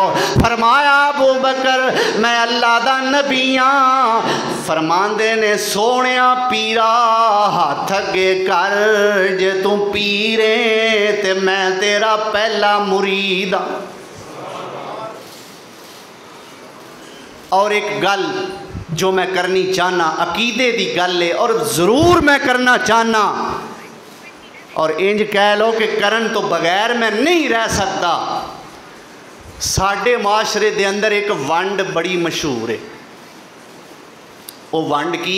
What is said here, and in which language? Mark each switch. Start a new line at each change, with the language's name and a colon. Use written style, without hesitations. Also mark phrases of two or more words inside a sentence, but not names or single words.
Punjabi: فرمایا ابو بکر میں اللہ دا نبی ہاں. فرماندے نے سونیا پیرا ہاتھ اگے کر، جے تو پیرے تے میں تیرا پہلا مرید ہاں. اور ایک گل جو میں کرنی چاہنا عقیدے دی گل ہے اور ضرور میں کرنا چاہنا، اور انج کہہ لو کہ کرن تو بغیر میں نہیں رہ سکتا۔ ساڈے معاشرے دے اندر ایک ونڈ بڑی مشہور ہے، وہ ونڈ کی